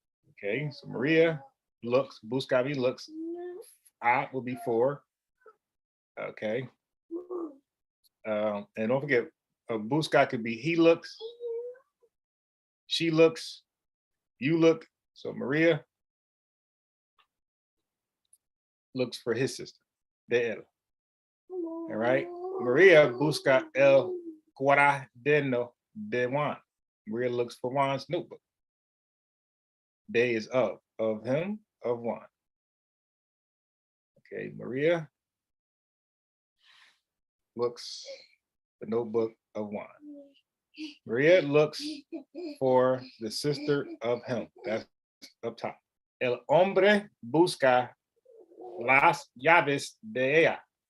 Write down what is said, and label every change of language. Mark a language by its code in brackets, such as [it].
[en] Okay, so Maria looks, busca looks, a will be for. Okay. And don't forget, busca could be he looks, she looks, you look. So Maria looks for his sister, de él. All right. [es] Maria busca el cuaderno de Juan. [en] Maria looks for Juan's notebook. De is of him, of Juan. Okay, Maria looks the notebook of Juan. Maria looks for the sister of him. That's up top. [es] El hombre busca las llaves de ella.